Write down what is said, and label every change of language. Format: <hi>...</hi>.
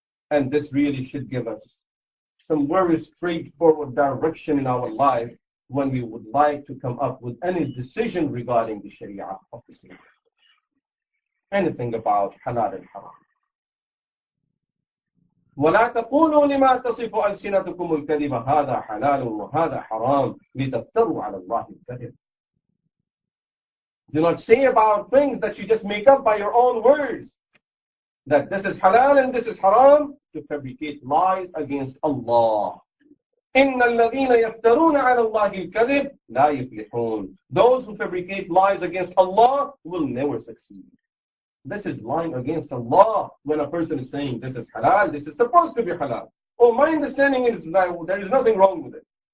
<en>And this really should give us some very straightforward direction in our life when we would like to come up with any decision regarding the Sharia of Islam. Anything about halal and haram.</en> <ar>ولا تقولوا لما تصف ألسنتكم الكذب هذا حلال وهذا حرام لتفتروا على الله الكذب.</ar> <en>Do not say about things that you just make up by your own words, that this is halal and this is haram, to fabricate lies against Allah.</en> <ar>إن الذين يفترون على الله الكذب لا يفلحون.</ar> <en>Those who fabricate lies against Allah will never succeed. This is lying against Allah when a person is saying this is halal, this is supposed to be halal. Oh, my understanding is that there is nothing wrong with it.</en>